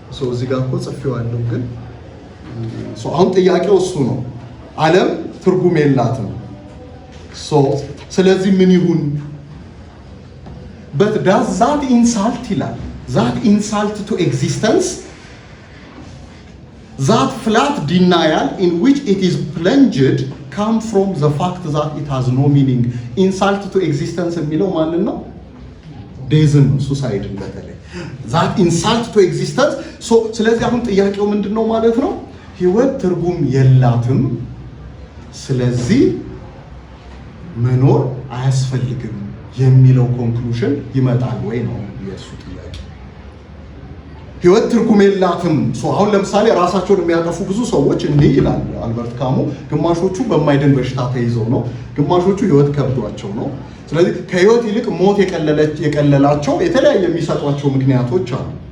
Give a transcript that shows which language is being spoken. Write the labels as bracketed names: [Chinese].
[Amharic] እዚህ ጋር እኮ ጽፌዋለሁ ግን አሁን ጥያቄው እሱ ነው። ዓለም ትርጉም የላትም። ስለዚህ ምን ይሁን? [English] But does that insult [Amharic] ይላል? [English] That insult to existence, that flat denial in which it is plunged come from the fact that it has no meaning. [Amharic] Insult to existence የሚለው ማንን ነው? ዴዝን ነው፣ ሱሳይድን በተለይ [English] that insult to existence። [Amharic] ስለዚህ አሁን ጥያቄው ምንድነው ማለት ነው? ህይወት ትርጉም የላትም፣ ስለዚህ መኖር አያስፈልግም የሚለው ኮንክሉዥን ይመጣል ወይ ነው የሱ ጥያቄ። ህይወት ትርጉም የላትም። አሁን ለምሳሌ ራሳቸውን የሚያጠፉ ብዙ ሰዎች እንዲህ ይላል አልበርት ካሙ። ግማሾቹ በማይድን በሽታ ተይዘው ነው፣ ግማሾቹ ህይወት ከብዷቸው ነው። ስለዚህ ከህይወት ይልቅ ሞት የቀለላቸው የተለያየ የሚሰጧቸው ምክንያቶች አሉ።